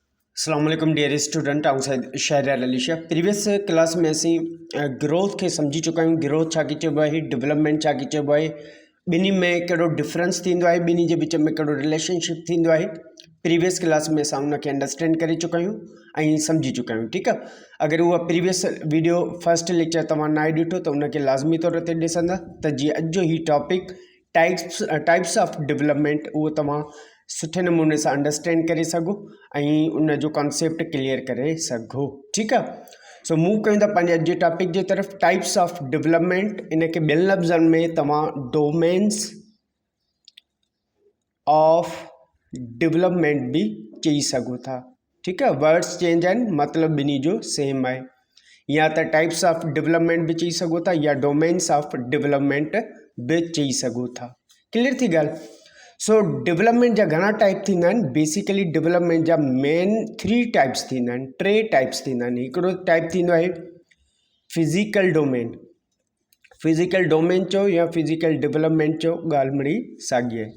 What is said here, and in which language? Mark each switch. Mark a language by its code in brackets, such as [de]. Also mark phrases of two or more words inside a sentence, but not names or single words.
[ar] السلام عليكم [en] dear student [sd] आउटसाइड शहर अलीशा [en] previous class [sd] में असी ग्रोथ के समझी चुका आहियूं। ग्रोथ छा चइबो आहे, डेवलपमेंट छा चइबो आहे, ॿिन्ही में कहिड़ो डिफरेंस थींदो आहे, ॿिन्ही जे विच में कहिड़ो रिलेशनशिप थींदो आहे। [en] previous class [sd] में असां उनखे अंडरस्टैंड करे चुका आहियूं ऐं सम्झी चुका आहियूं। ठीकु आहे, अगरि उहा [en] previous video first lecture [sd] तव्हां न आहे ॾिठो त उनखे लाज़मी तौर ते ॾिसंदा त जीअं अॼु जो ही [en] topic types of development [sd] उहो तव्हां सुठे नमूने सां अंडरस्टैंड करे सघो ऐं उन जो कॉन्सेप्ट क्लियर करे सघो। ठीकु आहे, सो मूव कयूं था पंहिंजे अॼु जे टॉपिक जे तरफ़, [en] types of development. [sd] इनखे ॿियनि लफ़्ज़नि में तव्हां [en] domains of development [sd] भी चई सघो था। ठीकु आहे, [en] words change [sd] आहिनि, मतिलबु ॿिन्ही जो सेम आहे। या त [en] types of development [sd] भी चई सघो था या [en] domains of development [sd] भी चई सघो था। क्लियर थी ॻाल्हि? सो डेवलपमेंट जा घणा टाइप थींदा आहिनि। बेसिकली डेवलपमेंट जा [en] main 3 types [sd] थींदा आहिनि, 3 टाइप्स थींदा आहिनि। हिकिड़ो टाइप थींदो आहे [en] physical domain. physical domain [sd] चओ या [en] physical development [sd] चओ, ॻाल्हि मिड़ी साॻी आहे।